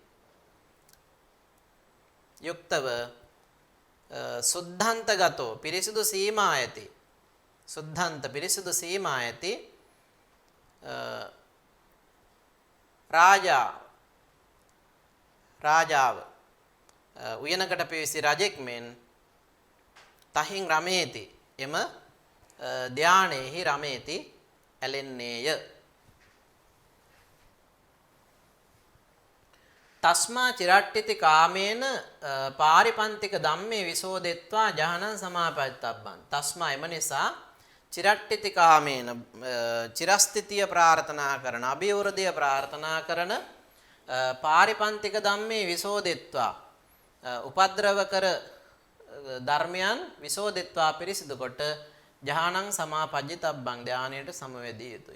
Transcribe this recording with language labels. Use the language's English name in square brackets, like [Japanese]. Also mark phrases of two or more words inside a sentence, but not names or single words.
[Sinhala] යුක්තව [Pali] සුද්ධන්ත ගතෝ [Sinhala] පිරිසුදු සීමා ඇති සුද්ධන්ත පිරිසුදු සීමා ඇති රාජාව උයනකට පිවිසි රජෙක් මෙන් [Pali] තහින් රමේති [Sinhala] එම ධානයේහි රමේති ඇලෙන්නේය. [Pali] තස්මා චිරට්ඨිති කාමේන පාරිපන්තික ධම්මේ විසෝදෙත්වා ජහනං සමාපත්තබ්බං. [Sinhala] තස්මා එම නිසා [Pali] චිරට්ඨිති කාමේන [Sinhala] චිරස්ථිතිය ප්‍රාර්ථනා කරන අභිවෘද්ධිය ප්‍රාර්ථනා කරන [Pali] පාරිපන්තික ධම්මේ විසෝදෙත්වා [Sinhala] උපද්‍රව කර ධර්මයන් විසෝදෙත්වා පිරිසිදු කොට [Pali] ජහනං සමාපජ්ජිතබ්බං [Sinhala] ධානයට සමවැදිය යුතුය.